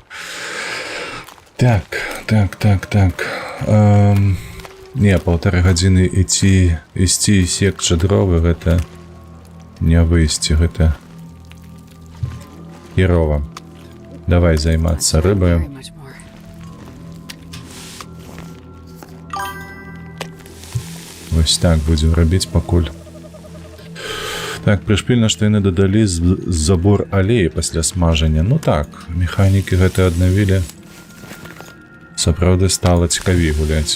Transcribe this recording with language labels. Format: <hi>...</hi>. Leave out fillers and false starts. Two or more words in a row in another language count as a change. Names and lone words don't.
<be>Так. Не, 1,5 гадзіны ісці і секчы дровы, гэта не выйсці, гэта херова. Давай займацца рыбай.</be> <en>Very much more.</en> <be>Вось так будзем рабіць пакуль. Так, прышпільна, што яны дадалі забор алеі пасля смажання. Ну так, механікі гэта аднавілі. Сапраўды стала цікавей гуляць.</be>